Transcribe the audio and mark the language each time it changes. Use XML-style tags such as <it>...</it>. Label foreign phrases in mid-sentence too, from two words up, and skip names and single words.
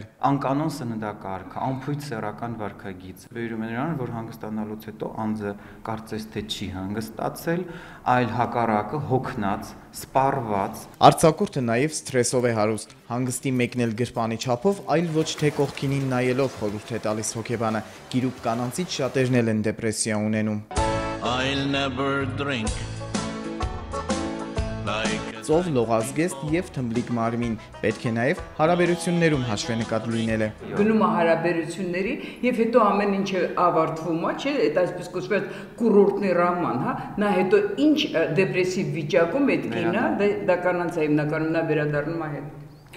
<hy>Անկանոն սննդակարգ, անփույթ սեռական վարքագիծ վերում է նրան, որ հանգստանալուց հետո անձը կարծես թե չի հանգստացել, այլ հակառակը հոգնած, սպառված։ Արձակուրդը նաև սթրեսով է հարուստ, հանգստի մեկնել գրպանի չափով, այլ ոչ թե կողքինին նայելով խորհուրդ է տալիս հոգեբանը։ Գիրուկ կանանցից շատերն էլ են դեպրեսիա ունենում։</hy> <en>I'll never drink like</en> <hy>ծով, լողազգեստ եւ թմբլիկ մարմին, պետք է նաեւ հարաբերություններում հաշվենկատ լինելը։ Գնում է հարաբերությունների եւ հետո ամեն ինչը ավարտվում է, չէ՞, այդ այսպես կոչված</hy> <ru>курортный роман,</ru> <hy>հա, նա հետո ինչ դեպրեսիվ վիճակում այդ կինը, դա կանանց է հիմնականում նա վերադառնում է հետ։</hy>